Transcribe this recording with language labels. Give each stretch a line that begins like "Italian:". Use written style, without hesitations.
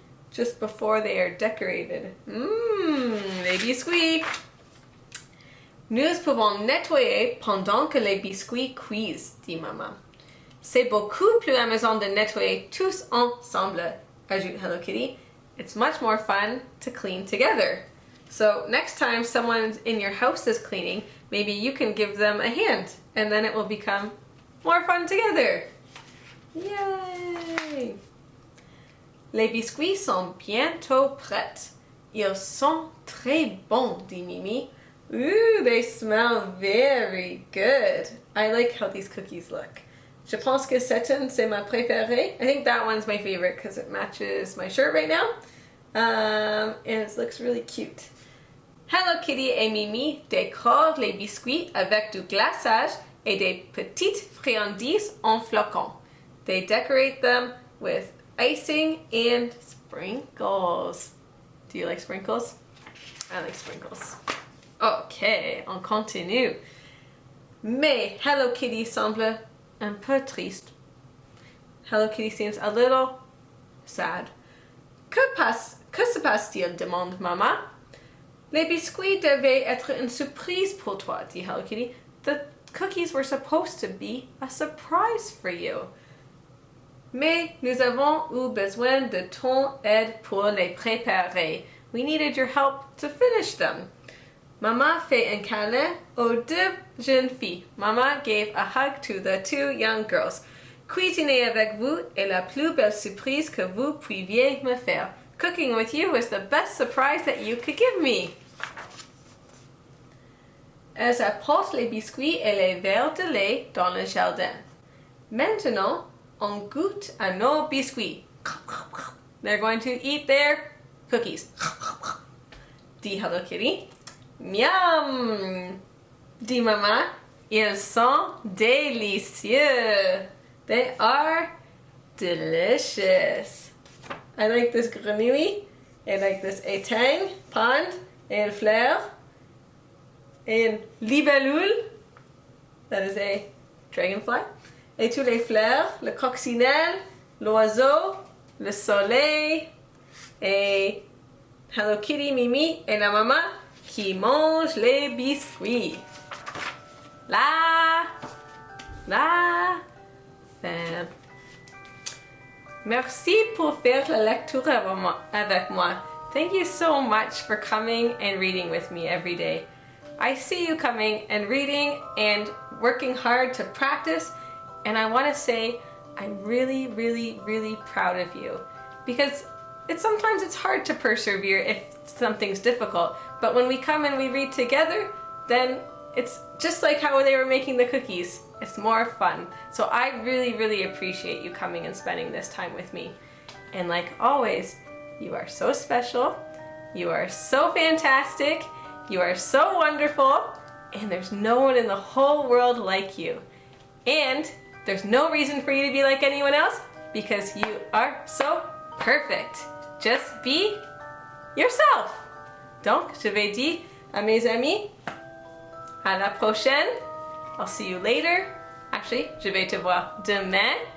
English: Just before they are decorated.
French: Les biscuits. Nous pouvons nettoyer pendant que les biscuits cuisent, dit Maman. C'est beaucoup plus amusant de nettoyer tous ensemble, ajoute Hello Kitty.
English: It's much more fun to clean together. So next time someone in your house is cleaning, maybe you can give them a hand and then it will become more fun together. Yay!
French: Les biscuits sont bientôt prêts. Ils sont très bons, dit Mimi.
English: Ooh, they smell very good. I like how these cookies look.
French: Je pense que cette une, c'est ma préférée.
English: I think that one's my favorite because it matches my shirt right now. And it looks really cute.
French: Hello Kitty et Mimi décorent les biscuits avec du glaçage et des petites friandises en flocons.
English: They decorate them with icing and sprinkles. Do you like sprinkles? I like sprinkles. Ok,
French: on continue. Mais Hello Kitty semble un peu triste.
English: Hello Kitty seems a little sad.
French: Que se passe-t-il? Demande Maman. Les biscuits devaient être une surprise pour toi, dit Hello Kitty.
English: The cookies were supposed to be a surprise for you.
French: Mais nous avons eu besoin de ton aide pour les préparer.
English: We needed your help to finish them.
French: Maman fait un câlin aux deux jeunes filles.
English: Maman gave a hug to the two young girls.
French: Cuisiner avec vous est la plus belle surprise que vous pouviez me faire.
English: Cooking with you was the best surprise that you could give me.
French: Elles apportent les biscuits et les verres de lait dans le jardin. Maintenant, on goûte à nos biscuits.
English: They're going to eat their cookies.
French: Dit Hello Kitty. Miam! Dit Maman. Ils sont délicieux.
English: They are delicious. I like this grenouille. I like this étang, pond, and fleur. And libellule, that is a dragonfly.
French: Et tous les fleurs, le coccinelle, l'oiseau, le soleil, et Hello Kitty, Mimi, et la maman qui mange les biscuits. La fin. Merci pour faire la lecture avec moi.
English: Thank you so much for coming and reading with me every day. I see you coming and reading and working hard to practice, and I want to say I'm really, really, really proud of you, because sometimes it's hard to persevere if something's difficult, but when we come and we read together, then it's just like how they were making the cookies. It's more fun. So I really, really appreciate you coming and spending this time with me. And like always, you are so special, you are so fantastic, you are so wonderful, and there's no one in the whole world like you. And there's no reason for you to be like anyone else, because you are so perfect. Just be yourself.
French: Donc, je vais dire à mes amis, à la prochaine.
English: I'll see you later.
French: Actually, je vais te voir demain.